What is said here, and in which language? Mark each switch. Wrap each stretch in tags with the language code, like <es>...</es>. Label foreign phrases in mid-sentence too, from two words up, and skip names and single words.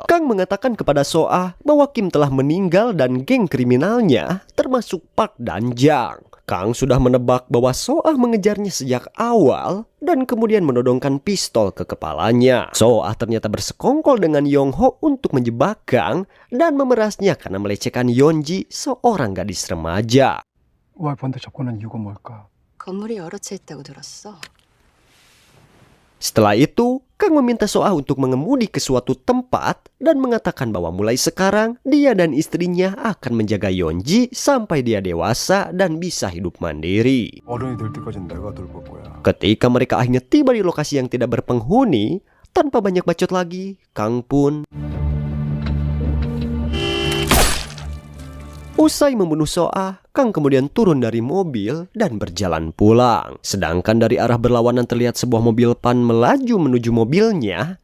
<id>Kang mengatakan kepada Soah bahwa Kim telah meninggal dan geng kriminalnya termasuk Park dan Jang. Kang sudah menebak bahwa Soah mengejarnya sejak awal dan kemudian menodongkan pistol ke kepalanya. Soah ternyata bersekongkol dengan Yong Ho untuk menjebak Kang dan memerasnya karena melecehkan Yeonji, seorang gadis remaja.</id> <ko>와이프한테 접근한 이유가 뭘까? 건물이 여러 채 있다고 들었어.</ko> <id>Setelah itu, Kang meminta Soah untuk mengemudi ke suatu tempat dan mengatakan bahwa mulai sekarang dia dan istrinya akan menjaga Yeonji sampai dia dewasa dan bisa hidup mandiri.</id> <ko>어른이 될 때까지는 내가 돌볼 거야.</ko> <id>Ketika mereka akhirnya tiba di lokasi yang tidak berpenghuni, tanpa banyak bacot lagi, Kang pun usai membunuh Soah, Kang kemudian turun dari mobil dan berjalan pulang. Sedangkan dari arah berlawanan terlihat sebuah mobil PAN melaju menuju mobilnya.</id>